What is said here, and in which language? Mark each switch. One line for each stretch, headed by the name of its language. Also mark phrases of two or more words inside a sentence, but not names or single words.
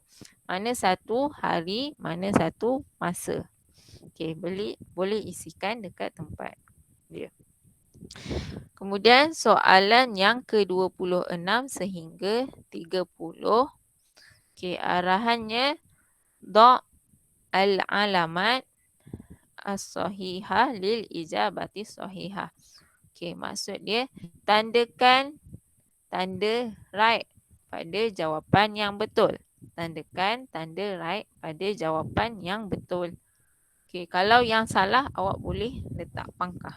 Malay: Mana satu hari, mana satu masa. Okey, boleh isikan dekat tempat dia. Kemudian soalan yang ke-26 sehingga 30. Okey, arahannya
Arabic: ضع العلامة الصحيحة للإجابة الصحيحة.
Malay: Okey, maksud dia tandakan tanda right pada jawapan yang betul. Tandakan tanda right pada jawapan yang betul. Okey, kalau yang salah awak boleh letak pangkah.